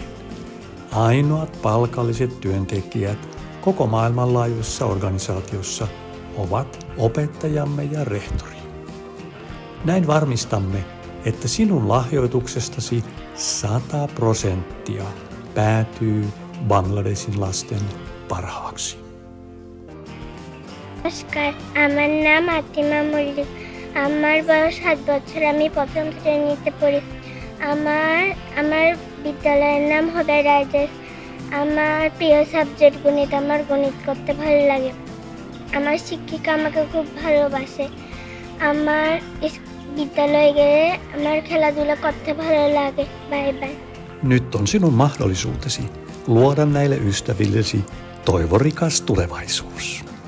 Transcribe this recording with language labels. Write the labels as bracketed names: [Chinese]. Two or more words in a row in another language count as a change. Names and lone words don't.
[Finnish] Ainoat palkalliset työntekijät koko maailmanlaajuisessa organisaatiossa ovat opettajamme ja rehtori. Näin varmistamme, että sinun lahjoituksestasi 100% päätyy Bangladesin lasten parhaaksi. [Bangla] নমস্কার, আমার নাম আতিমা মল্লিক। আমার বয়স 7 বছর। আমি প্রথম শ্রেণীতে পড়ি। আমার বিদ্যালয়ের নাম হবে রাইজেস। আমার প্রিয় সাবজেক্ট গণিত। আমার গণিত করতে ভালো লাগে। আমার শিক্ষিকা আমাকে খুব ভালোবাসে। আমার বিদ্যালয়ে গেলে আমার খেলাধুলা করতে ভালো লাগে। [English] bye bye. [Finnish] Nyt on sinun mahdollisuutesi luoda näille ystävillesi toivorikas tulevaisuus.